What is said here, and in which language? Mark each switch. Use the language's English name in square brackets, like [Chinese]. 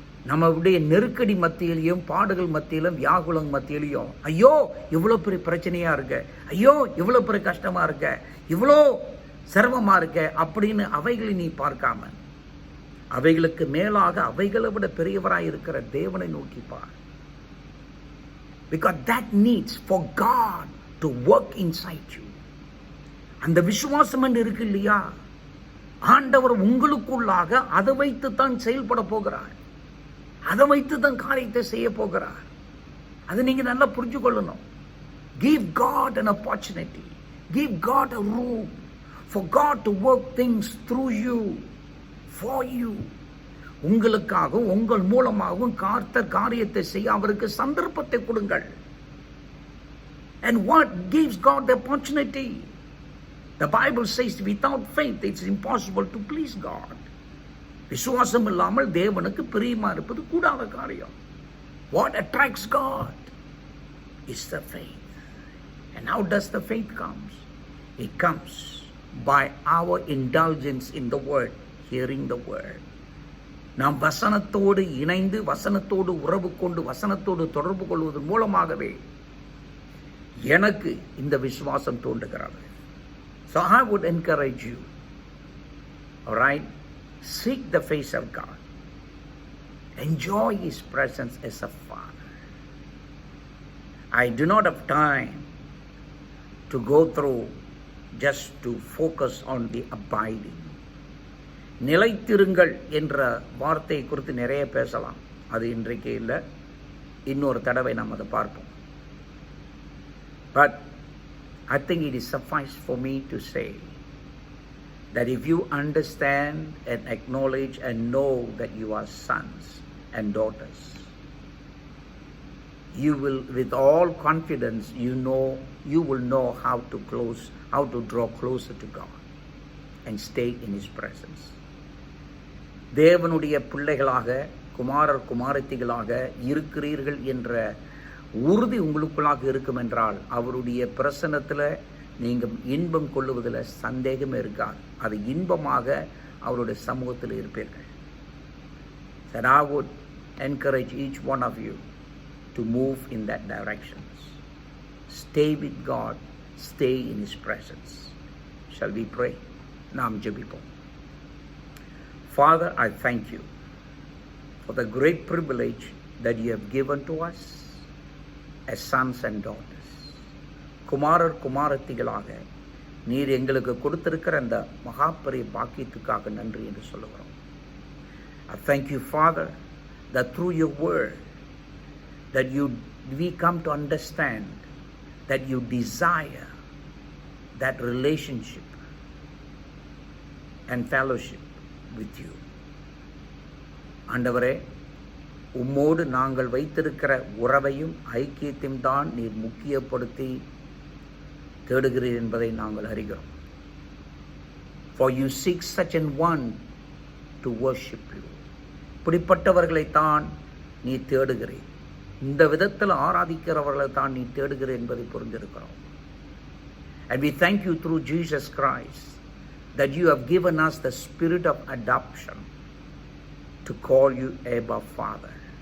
[Tamil] நம்முடைய நெருக்கடி மத்தியிலையும் பாடுகள் மத்தியிலும் வியாகுலம் மத்தியிலையும் ஐயோ இவ்வளோ பெரிய பிரச்சனையா இருக்க, ஐயோ இவ்வளோ பெரிய கஷ்டமா இருக்க, இவ்வளோ சிரமமா இருக்க அப்படின்னு அவைகளை நீ பார்க்காம அவைகளுக்கு மேலாக அவைகளை விட பெரியவராய் இருக்கிற தேவனை நோக்கி பார். [English] Because that needs for God to work inside you. [Tamil] அந்த விசுவாசம் என்று இருக்கு இல்லையா, ஆண்டவர் உங்களுக்குள்ளாக அதை வைத்து தான் செயல்பட போகிறார், அதை வைத்து தான் காரியத்தை செய்ய போகிறார். அதை நீங்க நல்லா புரிஞ்சு கொள்ளணும். [English] Give God an opportunity, give God a room for God to work things through you, for you. [Tamil] உங்களுக்காகவும் உங்கள் மூலமாகவும் காரியத்தை செய்ய அவருக்கு சந்தர்ப்பத்தை கொடுங்கள். [English] And what gives God the opportunity? The Bible says without faith it's impossible to please God. [Tamil] விசுவாசம் இல்லாமல் தேவனுக்கு பிரியமா இருப்பது கூடாத காரியம். [English] What attracts God is the faith. And how does the faith comes? It comes by our indulgence in the word, hearing the word. [Tamil] நாம் வசனத்தோடு இணைந்து வசனத்தோடு உறவு கொண்டு வசனத்தோடு தொடர்பு கொள்வதன் மூலமாகவே எனக்கு இந்த விசுவாசம் தோன்றுகிறது. [English] So I would encourage you, all right, seek the face of God, enjoy his presence as a father. I do not have time to go through just to focus on the abiding. [Tamil] நிலைத்திருங்கள் என்ற வார்த்தையை குறித்து நிறைய பேசலாம், அது இன்றைக்கு இல்லை, இன்னொரு தடவை நாம் அதை பார்ப்போம். [English] But I think it is suffice for me to say that if you understand and acknowledge and know that you are sons and daughters, you will with all confidence you will know how to draw closer to God and stay in his presence. [Tamil] தேவனுடைய பிள்ளைகளாக குமாரர் குமாரத்திகளாக இருக்கிறீர்கள் என்ற உறுதி உங்களுக்குள்ளாக இருக்கும் என்றால் அவருடைய பிரசன்னத்தில் நீங்கள் இன்பம் கொள்ளுவதில் சந்தேகமே இருக்காது. அது இன்பமாக அவருடைய சமூகத்தில் இருப்பீர்கள். [English] That I would encourage each one of you to move in that direction. Stay with God, stay in His presence. Shall we pray? [Tamil] நாம் ஜெபிப்போம். [English] Father, I thank you for the great privilege that you have given to us as sons and daughters. [Tamil] குமாரர் குமாரத்திகளாக நீர் எங்களுக்கு கொடுத்திருக்கிற அந்த மகாபெரிய பாக்கியத்துக்காக நன்றி என்று சொல்லுகிறோம். [English] I thank you, Father, that through your word that we come to understand that you desire that relationship and fellowship with you. [Tamil] ஆண்டவரே, உம்மோடு நாங்கள் வைத்திருக்கிற உறவையும் ஐக்கியத்தையும் தான் நீர் முக்கியப்படுத்தி தேடுகிறீர் என்பதை நாங்கள் அறிகிறோம். [English] For you seek such an one to worship you. [Tamil] இப்படிப்பட்டவர்களைத்தான் நீ தேடுகிறீர். இந்த விதத்தில் ஆராதிக்கிறவர்களை தான் நீ தேடுகிறீர் என்பதை புரிந்திருக்கிறோம். [English] And we thank you through Jesus Christ that you have given us the spirit of adoption to call you Abba Father.